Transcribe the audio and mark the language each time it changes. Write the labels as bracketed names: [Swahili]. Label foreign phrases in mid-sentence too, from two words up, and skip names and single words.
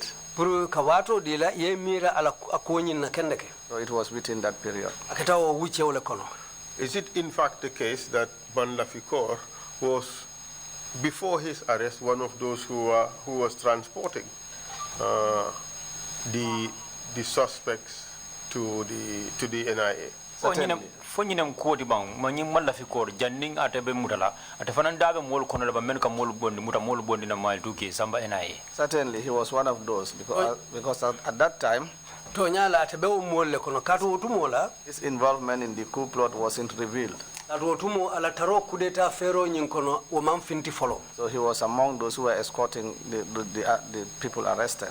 [English] So it was within that period. Is it in fact the case that Manlafikor was, before his arrest, one of those who was transporting the suspects to the NIA? [Mandingo] Fonyinem kodi bang manyi Manlafikor janning atebe mutala atefana ndabe mol kono la men ka mol bondi muta mol bondi na mal duke samba NIA. [English] Certainly he was one of those because at that time his involvement in the coup plot wasn't revealed. So he was among those who were escorting the people arrested.